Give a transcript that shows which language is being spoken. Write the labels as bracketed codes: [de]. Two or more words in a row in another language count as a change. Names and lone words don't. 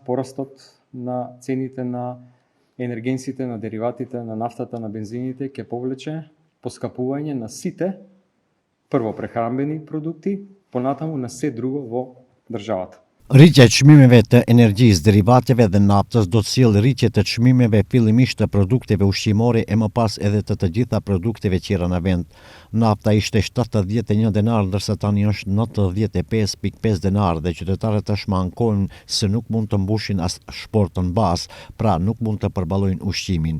[mk] порастот на цените на енергенсите, на дериватите, на нафтата, на бензините ќе повлече поскапување на сите прво прехранбени продукти, понатаму на се друго во државата. [sq] Rritja e çmimeve të energjisë, derivateve dhe naftës do të sjellë rritje të çmimeve fillimisht të produkteve ushqimore e më pas edhe të gjitha produkteve tjera në vend. Nafta ishte 71 denar, ndërsa tani është 95.5 denar dhe qytetarët tashmë ankojnë se nuk mund të mbushin as shportën bazë, pra nuk mund të përballojnë ushqimin.